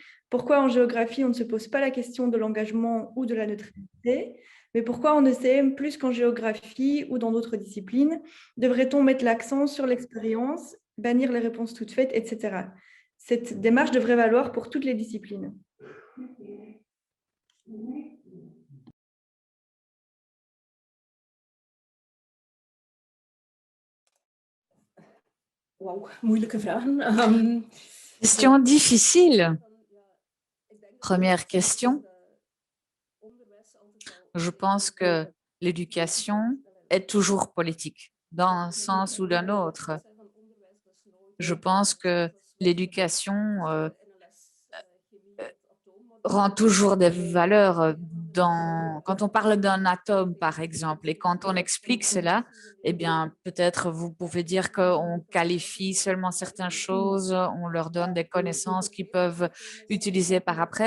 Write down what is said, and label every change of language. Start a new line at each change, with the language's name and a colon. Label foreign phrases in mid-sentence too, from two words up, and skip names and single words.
French: Pourquoi en géographie, on ne se pose pas la question de l'engagement ou de la neutralité? Mais pourquoi en ECM, plus qu'en géographie ou dans d'autres disciplines, devrait-on mettre l'accent sur l'expérience, bannir les réponses toutes faites, etc. Cette démarche devrait valoir pour toutes les disciplines. »
Dutch: Wauw, moeilijke vragen.
French: Question difficile. Première question. Je pense que l'éducation est toujours politique, dans un sens ou d'un autre. Je pense que l'éducation rend toujours des valeurs quand on parle d'un atome, par exemple, et quand on explique cela, eh bien, peut-être vous pouvez dire qu'on qualifie seulement certaines choses, on leur donne des connaissances qu'ils peuvent utiliser par après.